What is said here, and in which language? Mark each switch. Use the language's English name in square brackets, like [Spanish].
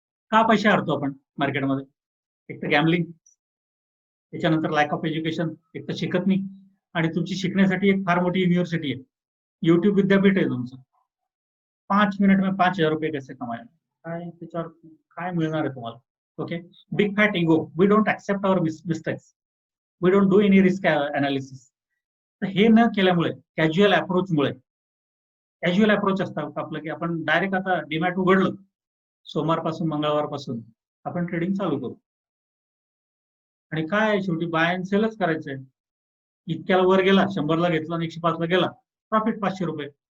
[Marathi] का पैसे हारतो आपण मार्केटमध्ये? एक तर गॅमलिंग, त्याच्यानंतर लॅक ऑफ एज्युकेशन, एक तर शिकत नाही, आणि तुमची शिकण्यासाठी एक फार मोठी युनिव्हर्सिटी आहे, युट्यूब विद्यापीठ आहे तुमचं. [Hindi] 5 मिनिट में 5,000 रुपये कैसे कमाए, [Marathi] काय त्याच्यावर काय मिळणार आहे तुम्हाला? [English] Okay, big fat ego, we don't accept our mistakes, we don't do any risk analysis. [Marathi] तर हे न केल्यामुळे, कॅज्युअल अप्रोचमुळे, कॅज्युअल अप्रोच असतात आपलं की आपण डायरेक्ट आता डीमॅट उघडलं सोमवारपासून मंगळवारपासून आपण ट्रेडिंग चालू करू, आणि काय शेवटी बाय अँड सेलच करायचंय. इतक्याला वर गेला, 100ला घेतला आणि 105ला गेला, प्रॉफिट 500 रुपये.